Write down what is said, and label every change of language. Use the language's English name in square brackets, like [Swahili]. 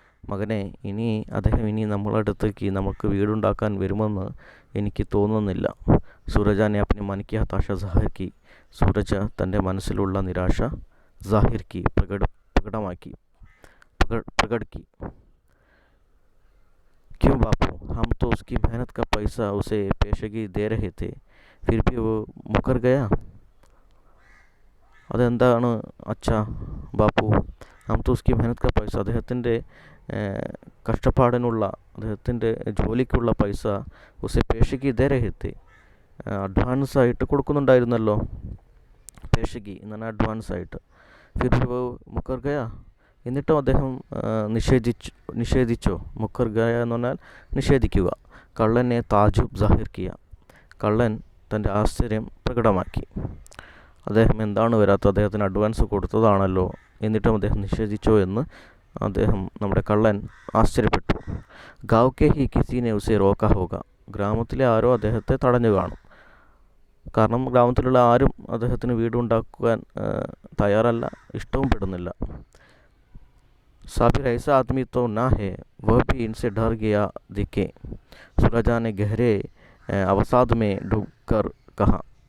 [Malayalam] മകനെ, അദ്ദേഹം ഇനി നമ്മളെ അടുത്തേക്ക് നമുക്ക് വീടുണ്ടാക്കാൻ വരുമെന്ന് എനിക്ക് തോന്നുന്നില്ല. [Hindi] സൂരജാനെ അപ്നി മൻ കി ഹതാശ ജാഹിർ കി. [Malayalam] സൂരജ തൻ്റെ മനസ്സിലുള്ള നിരാശ [Hindi] ജാഹിർ കി, [Malayalam] പ്രകടമാക്കി. [Hindi] क्यों बापू, हम तो उसकी मेहनत का पैसा उसे पेशगी दे रहे थे, फिर भी वो मुकर गया. [Malayalam] അതെന്താണ് അച്ഛാ ബാപ്പു? [Hindi] ഹം തോ ഉസ്കി മെഹനത് കാ പൈസ, [Malayalam] അദ്ദേഹത്തിൻ്റെ കഷ്ടപ്പാടിനുള്ള, അദ്ദേഹത്തിൻ്റെ ജോലിക്കുള്ള പൈസ [Hindi] ഉസെ പേശകി ദേ രഹേ തെ, [Malayalam] അഡ്വാൻസ് ആയിട്ട് കൊടുക്കുന്നുണ്ടായിരുന്നല്ലോ. പേശകി എന്ന് പറഞ്ഞാൽ അഡ്വാൻസ് ആയിട്ട്. [Hindi] ഫിർ ഭി വോ മുക്കർ ഗയ. [Malayalam] എന്നിട്ടും അദ്ദേഹം നിഷേധിച്ചോ? [Hindi] മുക്കർ ഗയ [Malayalam] എന്ന് പറഞ്ഞാൽ നിഷേധിക്കുക. [Hindi] കള്ളനെ താജുബ് ജാഹിർ കിയ. [Malayalam] കള്ളൻ തൻ്റെ ആശ്ചര്യം പ്രകടമാക്കി. അദ്ദേഹം എന്താണ് വരാത്തത്? അദ്ദേഹത്തിന് അഡ്വാൻസ് കൊടുത്തതാണല്ലോ, എന്നിട്ടും അദ്ദേഹം നിഷേധിച്ചോ എന്ന് നമ്മുടെ കള്ളൻ ആശ്ചര്യപ്പെട്ടു. [Hindi] ഗാവ് കെ ഹി കിസിനെ ഉസെ റോക്ക ഹോക. [Malayalam] ഗ്രാമത്തിലെ ആരോ അദ്ദേഹത്തെ തടഞ്ഞു കാണും. കാരണം ഗ്രാമത്തിലുള്ള ആരും അദ്ദേഹത്തിന് വീടുണ്ടാക്കുവാൻ തയ്യാറല്ല, ഇഷ്ടവും പെടുന്നില്ല. [Hindi] साबिर ऐसा आदमी तो ना है, वह भी इनसे डर गया दिखे. सूरजा ने गहरे अवसाद में डूबकर कहा.